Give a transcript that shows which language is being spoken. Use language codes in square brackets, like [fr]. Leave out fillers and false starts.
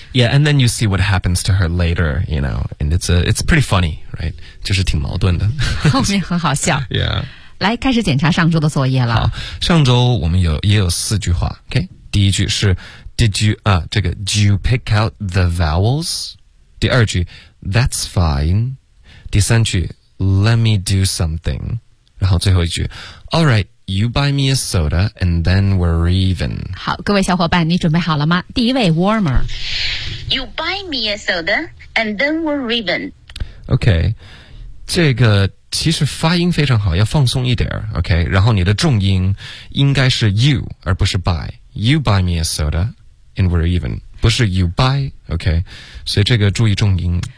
[en] Yeah, and then you see what happens to her later, you know, and it's pretty funny, right? [zh] 就是挺矛盾的。后面很好笑。 [en] Yeah. [zh] 来开始检查上周的作业了。好，上周我们也有四句话。 [en] Okay. [zh] 第一句是 [en] do you pick out the vowels? [zh] 第二句 [en] that's fine. [zh] 第三句 [en] let me do something. [zh] 然后最后一句 [en] all right,You buy me a soda, and then we're even. [zh] 好，各位小伙伴，你准备好了吗？ [en] 第一位 warmer. You buy me a soda, and then we're even. [zh] Okay, 这个其实发音非常好，要放松一点。 Okay, 然后你的重音应该是 you 而不是 buy. [en] You buy me a soda, and we're even. [zh] 不是 [en] you buy. [zh] Okay, 所以这个注意重音。